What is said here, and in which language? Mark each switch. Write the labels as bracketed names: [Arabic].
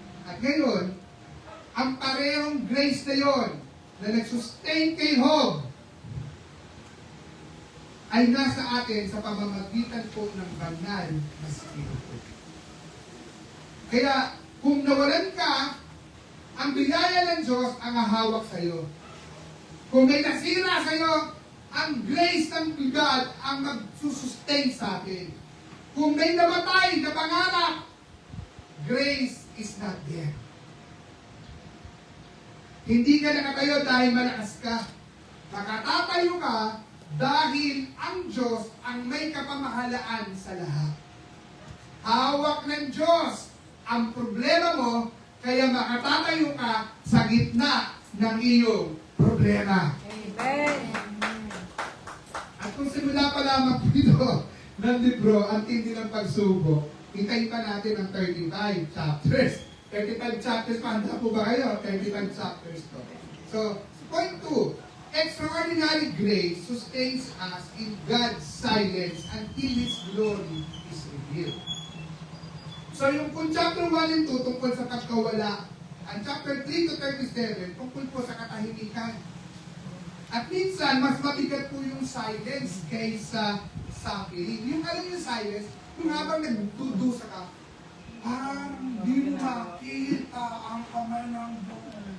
[Filipino] At ngayon, ang parehong grace na yon na nagsustain kay Job ay nasa atin sa pamamagitan po ng banal na Espiritu. Kaya, kung nawalan ka, ang biyaya ng Diyos ang hahawak sa iyo. Kung may nasira sa iyo, ang grace ng God ang magsusustain sa atin. Kung may namatay na pangarap, [English] grace is not there. [Filipino] Hindi ka nakatayo dahil malakas ka. Makatatayo ka dahil ang Diyos ang may kapamahalaan sa lahat. Hawak ng Diyos ang problema mo, kaya makatatayo ka sa gitna ng iyong problema. Amen. At kung simula pa lamang po ito ng libro, ang tindi ng pagsubok, hintayin pa natin ang 35 chapters. 35 chapters, handa po ba kayo? 35 chapters to. [English] So, point 2, extraordinary grace sustains us in God's silence until His glory is revealed. [Filipino] So, yung kung chapter 1 and 2 tungkol sa pagkawala, ang chapter 3 to 37 tungkol po sa katahimikan. At minsan, mas mabigat po yung silence kaysa suffering. Yung alam yung silence, yung habang nagdudusa ka, parang di mo makita ang kamay ng Diyos.